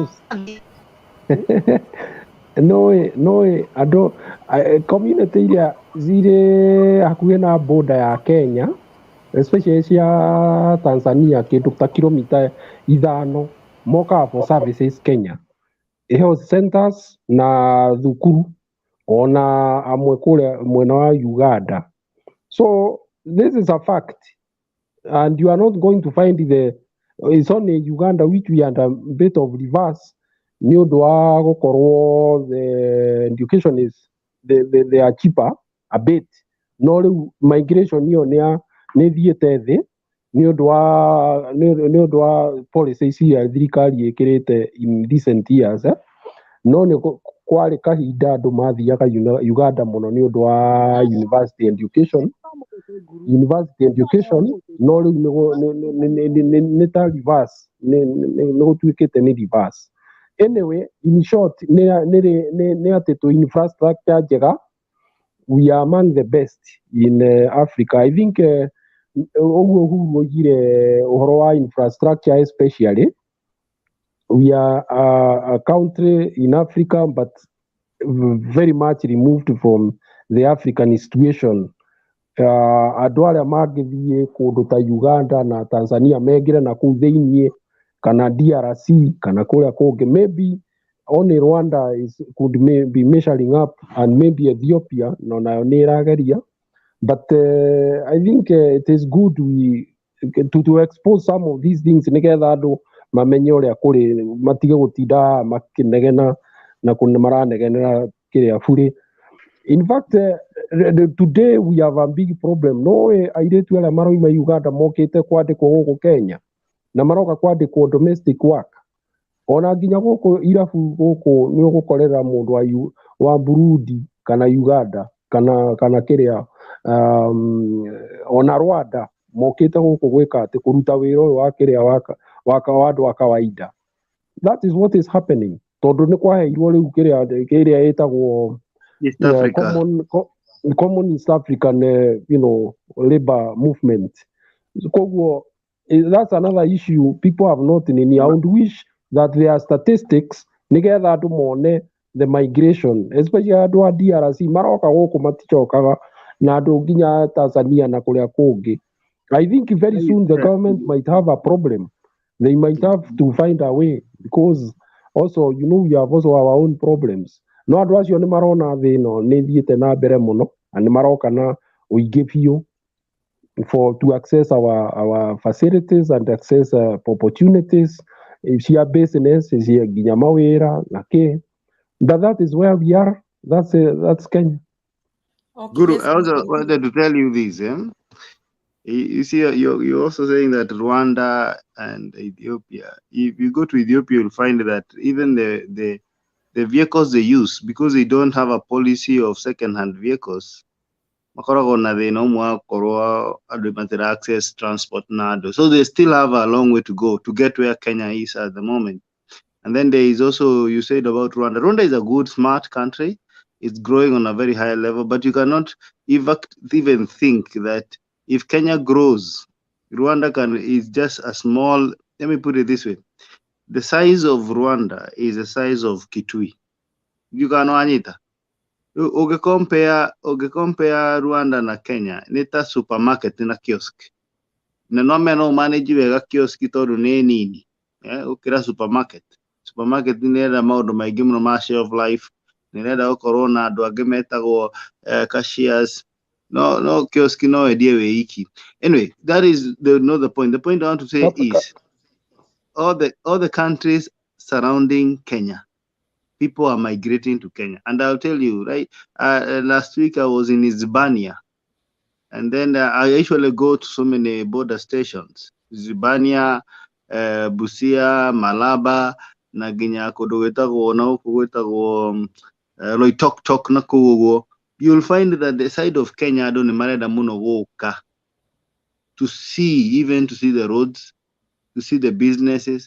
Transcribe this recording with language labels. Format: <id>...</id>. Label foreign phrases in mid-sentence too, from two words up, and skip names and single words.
<ki>noĩ andũ community iria cirĩ hakuhĩ na border ya Kenya especially cia Tanzania kĩndũ ta kilomita 5 mokaga</ki> <en>for services</en> <ki>Kenya,</ki> <en>health centers</en> <ki>na thukuru ona amwe kũrĩa mwena wa Uganda.</ki> <en>So this is a fact and you are not going to find it's only Uganda which we are a bit of reverse.</en> <ki>Nĩ ũndũ wa gũkorwo</ki> <en>the education is they are cheaper a bit.</en> <ki>No rĩu migration ĩyo nĩ thiĩte thĩ nĩ ũndũ wa policies cia thirikari ĩkĩrĩte</ki> <en>in recent years.</en> <ki>No nĩ kwarĩ kahinda andũ mathiaga Uganda mũno nĩ ũndũ wa</ki> <en>university education.</en> <ki>No rĩu nĩ ta reverse, nĩ gũtuĩkĩte nĩ reverse.</ki> <en>Anyway, in short,</en> <ki>nĩ atĩ tu infrastructure njega,</ki> <en>we are among the best in Africa. I think</en> <ki>ũguo Uhuru oigire ũhoro wa</ki> <en>infrastructure especially, we are a country in Africa but very much removed from the African situation.</en> <ki>Andũ arĩa mangĩthiĩ kũndũ ta Uganda na Tanzania megĩre na kũu thĩiniĩ kana DRC kana kũrĩa kũngĩ,</ki> <en>maybe only Rwanda could be measuring up and maybe Ethiopia</en> <ki>no nayo nĩ ĩrageria,</ki> <en>But I think it is good to expose some of these things</en> <ki>nigetha andu mamenye uria kuri matige gutinda makinegena na kuna maranegenera kiria buri.</ki> <en>In fact, today we have a big problem.</en> <ki>No airetu aria maroima Uganda mokite kwandikwo guku Kenya na maroka kwandikwo</ki> <en>domestic work.</en> <ki>Ona nginya guku irabu guku ni ugukorera mundu wa Burundi kana Uganda kana kiria ona Rwanda mokite guku gwika ati kuruta wira uyu wa kiria wa andu a kawaida.</ki> <en>That is what is happening.</en> <ki>Tondu ni kwaheirwo riu kiria itagwo East Africa.</ki> <en>Common East African labor movement. So, that's another issue people have not in. I would wish that there are statistics</en> <ki>nigetha andu mone</ki> <en>the migration, especially</en> <ki>andu a DRC maroka guku maticokaga na andu nginya Tanzania na kuria kungi.</ki> <en>I think very soon the government might have a problem. They might have to find a way because also we have also our own problems.</en> <ki>No andu acio ni marona thino ni thiete na mbere muno na ni maroka na uingi biu</ki> <en>to access our facilities and access opportunities</en> <ki>cia business cia nginya mawira na ki.</ki> <en>That is where we are. That's Kenya. Okay, Guru, let's I also continue. wanted to tell you this. You see, you're also saying that Rwanda and Ethiopia. If you go to Ethiopia, you'll find that even the vehicles they use, because they don't have a policy of second-hand vehicles,</en> <ki>makoragwo na thina umwe wa korwo andu matira</ki> <en>access transport</en> <ki>na andu,</ki> <en>so they still have a long way to go to get where Kenya is at the moment. And then there is also, you said about Rwanda. Rwanda is a good, smart country. It's growing on a very high level, but you cannot even think that if Kenya grows, Rwanda is just a small. Let me put it this way: the size of Rwanda is the size of Kitui. You can anyita.</en> <ki>Compare Rwanda na Kenya, nita supermarket na kiosk. Na no meno manage wega kiosk tondu ni nini. Ukira supermarket nĩ ĩrenda maũndũ maingĩ mũno ma</ki> <en>shelf life,</en> <ki>nĩ ĩrenda gũkorwo na andũ angĩ metagwo cashiers. No kiosk no endie wĩ iki.</ki> <en>Anyway, that is not the point. The point I want to say is all the countries surrounding Kenya, people are migrating to Kenya. And I'll tell you, right, last week I was in Hispania, and then I usually go to so many border stations. Hispania, Busia, Malaba,</en> <ki>na nginya kundu gwitagwo na guku gwitagwo Loitoktok na kuguo.</ki> <en>You'll find that the side of Kenya</en> <ki>andu ni marenda muno guka</ki> <en>to see the roads, to see the businesses.</en>